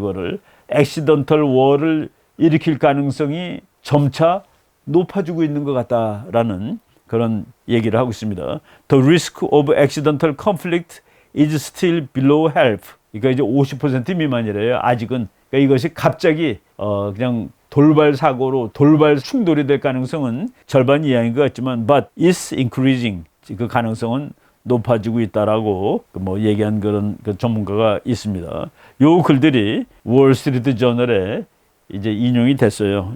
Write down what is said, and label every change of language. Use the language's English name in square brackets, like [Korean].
[Korean] 그거를 액시던털 워를 일으킬 가능성이 점차 높아지고 있는 것 같다라는 그런 얘기를 하고 있습니다. [English] The risk of accidental conflict is still below half. [Korean] 그러니까 이제 50% 미만이래요. 아직은 그러니까 이것이 갑자기 그냥 돌발 사고로 돌발 충돌이 될 가능성은 절반 이하인 것 같지만 [English] but it's increasing [Korean] 그 가능성은 높아지고 있다라고 뭐 얘기한 그런 그 전문가가 있습니다. 요 글들이 월스트리트 저널에 이제 인용이 됐어요.